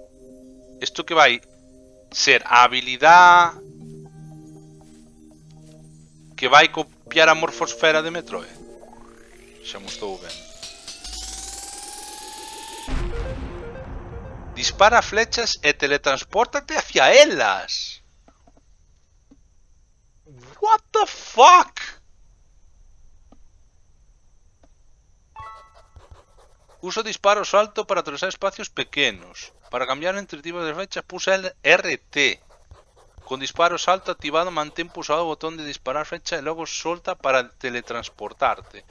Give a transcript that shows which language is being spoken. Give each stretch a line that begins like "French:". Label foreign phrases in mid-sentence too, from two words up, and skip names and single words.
Galician: Isto que vai ser a habilidade que vai copiar a morfosfera de Metroid. Xa me estou vendo. Dispara flechas e teletranspórtate hacia elas.
English: What the fuck?
Galician: Uso disparo salto para atravesar espacios pequenos. Para cambiar entre tipos de flechas pulsa el RT. Con disparo salto activado mantén pulsado o botón de disparar flecha e logo solta para teletransportarte.